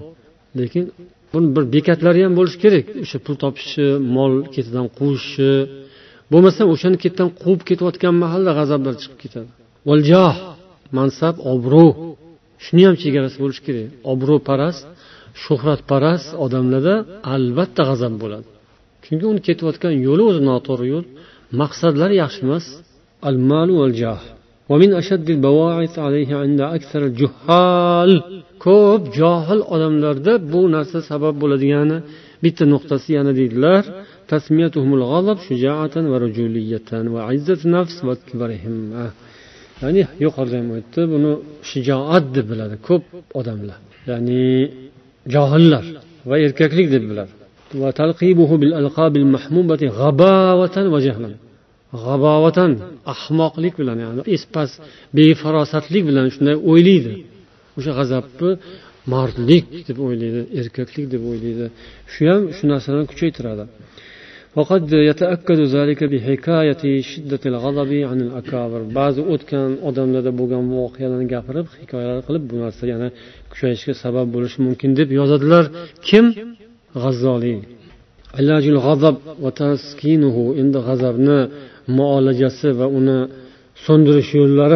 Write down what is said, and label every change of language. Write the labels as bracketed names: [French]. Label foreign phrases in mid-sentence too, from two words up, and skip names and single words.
[Uzbek] Lekin buni bir bekatlari ham bo'lishi kerak. O'sha pul topishi, mol ketidan quvishi, bo'lmasa o'shani ketdan quvib ketayotgan mahalla g'azablar chiqib ketadi. Valjah, mansab, obro'. Shuni ham chegarasi bo'lishi kerak. Obro'parast, shuhratparast odamlarda albatta g'azab bo'ladi. Chunki uni ketayotgan yo'li o'zi noto'g'ri yo'l, maqsadlari yaxshi emas. [Arabic] المال والجاه. ومن أشد البواعث عليه عند أكثر الجهال. [Uzbek] Ko'p johil odamlarda bu narsa sabab bo'ladigani bitta nuqtasi yana deydilar. [Arabic] تسميتهم الغضب شجاعة ورجولية وعزة نفس وكبر همة. [Uzbek] Ya'ni yuqorida ham aytdi, buni shijoat deb biladi ko'p odamlar. Ya'ni johillar va erkaklik deb biladi. [Arabic] وتلقيبه بالألقاب المحمودة غباوة وجهلا. [Uzbek] G'abovatan, ahmoqlik bilan, ya'ni espas, befarosatlik bilan shunday o'ylaydi. O'sha g'azabni mardlik deb o'ylaydi, erkaklik deb o'ylaydi. Shu ham shu narsalarni kuchaytiradi. [Arabic] Faqat يتأكد ذلك بحكاية شدة الغضب عن الأكابر. [Uzbek] Ba'zi o'tgan odamlarda bo'lgan voqealarni gapirib, hikoyalar qilib bu narsa yana kuchayishga sabab bo'lishi mumkin deb yozadilar. Kim? G'azzoli. [Arabic] علاج الغضب وتسكينه, [Uzbek] endi g'azabni muolajasi va uni so'ndirish yo'llari.